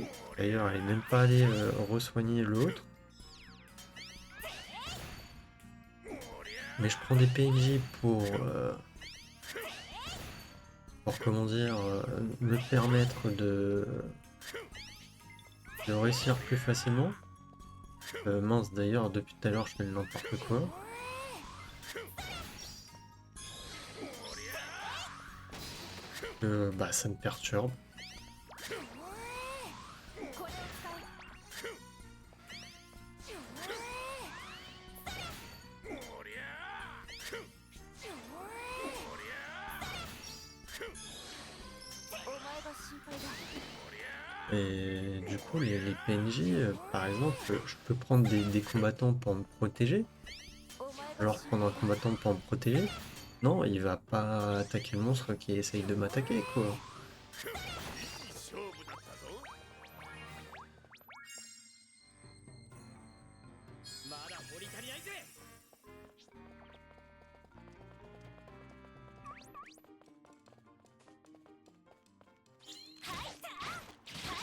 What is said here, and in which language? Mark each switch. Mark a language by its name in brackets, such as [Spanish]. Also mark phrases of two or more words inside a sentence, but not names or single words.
[French] D'ailleurs, elle est même pas allée re-soigner l'autre. Mais je prends des PNJ pour comment dire, me permettre de réussir plus facilement. Mince, d'ailleurs, depuis tout à l'heure, je fais n'importe quoi. Bah, ça me perturbe. [Japanese] これを使う お前が心配だ [French] Et du coup, les PNJ, par exemple, je peux prendre des combattants pour me protéger. [Japanese] お前が [French] Alors [Japanese] 心 [French] prendre un [Japanese] 配だ [French] combattant pour me protéger. Non, il va pas attaquer le monstre qui essaye de m'attaquer, quoi. [Japanese] 勝負だったぞまだ掘り足りないぜお